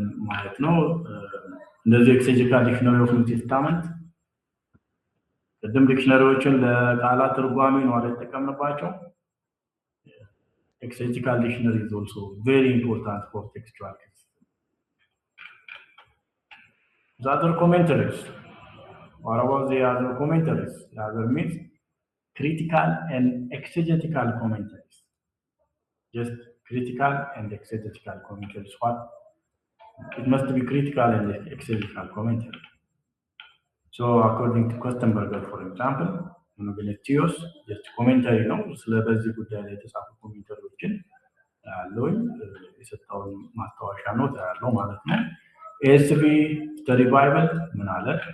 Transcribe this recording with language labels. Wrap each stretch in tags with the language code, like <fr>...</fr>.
<am>ማለት ነው። እንደዚህ ኤክሴጂካል ዲክሽነሪ ኦፍ ኒው ቴስታመንት ቅድም ዲክሽነሪዎችን ለቃላት ትርጓሜ ነው አይደል ተጠቀምንባቸው።</am> <en>Exegetical dictionary is also very important for textual criticism. The other commentaries. What about the other commentaries? The other means critical and exegetical commentaries. Just critical and exegetical commentaries. What? It must be critical and exegetical commentary. So according to Kostenberger, for example, monogenetios just commentary</en> <am>ነው ስለዚህ ጉዳይ ላይ የተጻፉ ኮሜንተሪዎችን ያለውን የሰጠውን ማስታወሻ ነው ያለው ማለት ነው። ኤስቪ ስተዲ ባይብል ምን አለ?</am>